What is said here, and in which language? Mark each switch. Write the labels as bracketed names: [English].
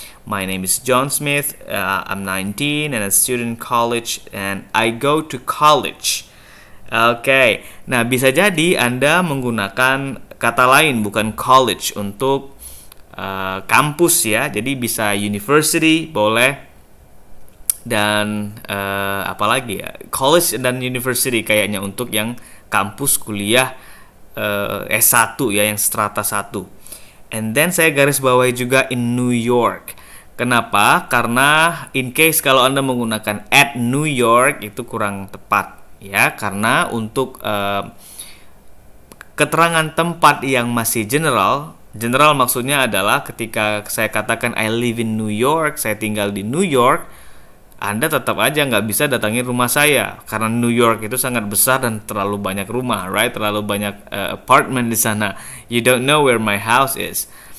[English] My name is John Smith, I'm 19 and a student in college and I go to college. [Indonesian] Oke, nah bisa jadi Anda menggunakan kata lain bukan college untuk kampus ya. Jadi bisa university boleh, dan apalagi ya, college dan university kayaknya untuk yang kampus kuliah S1 ya, yang strata 1. [English] And then [Indonesian] saya garis bawahi juga [English] in New York. [Indonesian] Kenapa? Karena [English] in case [Indonesian] kalau Anda menggunakan [English] at New York [Indonesian] itu kurang tepat ya, karena untuk keterangan tempat yang masih general maksudnya adalah ketika saya katakan [English] I live in New York, [Indonesian] saya tinggal di New York, Anda tetap aja nggak bisa datangi rumah saya karena New York itu sangat besar dan terlalu banyak rumah, [English] right? [Indonesian] Terlalu banyak apartment di sana. [English] You don't know where my house is.